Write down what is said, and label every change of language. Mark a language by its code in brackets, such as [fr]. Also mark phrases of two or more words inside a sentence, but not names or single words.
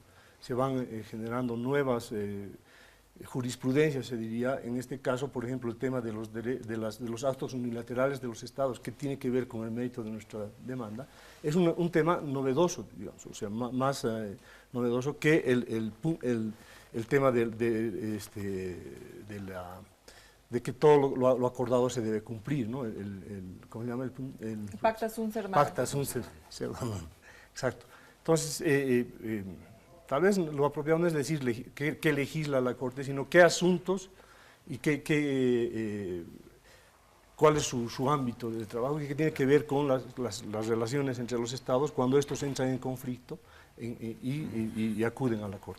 [es] Se van generando nuevas jurisprudencias, se diría, en este caso, por ejemplo, el tema de los actos unilaterales de los estados, que tiene que ver con el mérito de nuestra demanda, es un tema novedoso, digamos, o sea, más novedoso que el tema de que todo lo acordado se debe cumplir, ¿no? ¿Cómo se llama? El [la] Pacta sunt servanda. Pacta sunt servanda. [es] Exacto. Entonces, tal vez lo apropiado no es decir qué legisla la Corte, sino qué asuntos y cuál es su ámbito de trabajo y qué tiene que ver con las relaciones entre los estados cuando estos entran en conflicto y acuden a la Corte.